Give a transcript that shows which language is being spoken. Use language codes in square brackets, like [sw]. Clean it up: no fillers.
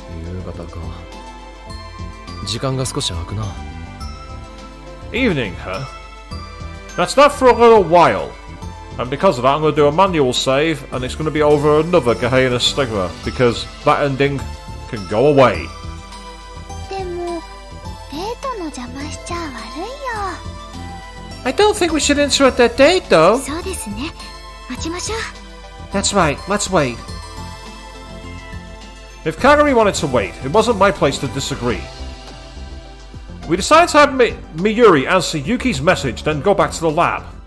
[ja] 夕方か。時間が少し空くな。 [en] Evening, huh? That's not for a little while. And because of that, I'm going to do a manual save, and it's going to be over another Gehenna stigma, because that ending can go away. [ja] でもデートの邪魔しちゃ悪いよ。 [en] I don't think we should interrupt their date, though. [ja] そうですね。待ちましょう。 [en] That's right, let's wait. If Kagari wanted to wait, it wasn't my place to disagree. We decided to have Miyuri answer Yuki's message, then go back to the lab.